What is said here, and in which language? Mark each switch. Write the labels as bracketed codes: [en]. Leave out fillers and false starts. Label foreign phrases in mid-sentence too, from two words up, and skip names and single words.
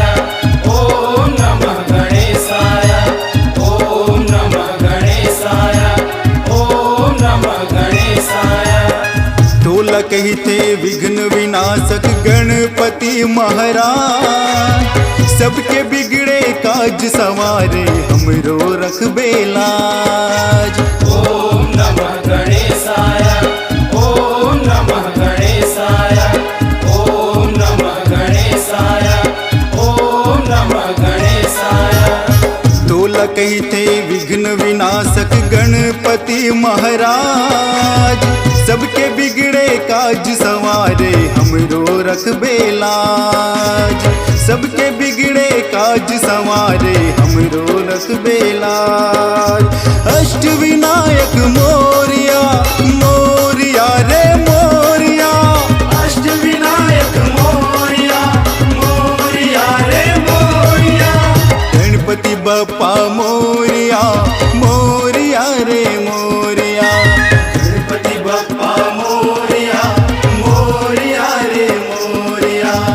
[sa] ओम नमः गणेशाय, ओम नमः गणेशाय, ओम नमः गणेशाय। [hne] तोला कहते विघ्न विनाशक गणपति महाराज, सबके बिगड़े काज सवारे हमरो रखबे लाज। [sa] ओम नमः गणेशाय, ओम नमः गणेशाय, ओम नमः गणेशाय, ओम नमः गणेशाय। [hne] तोला कहते विघ्न विनाशक गणपति महाराज, सबके बिगड़े काज सवारे हमरो रखबे लाज, सबके बिगड़े काज सवारे हमरो रखबे लाज। [mr] अष्ट विनायक मोरिया मोरिया रे मोरिया, अष्ट विनायक मोरिया मोरिया रे मोरिया, गणपति बप्पा मोरिया मोरिया रे मोरिया, गणपति बप्पा मोरिया मोरिया रे मोरिया।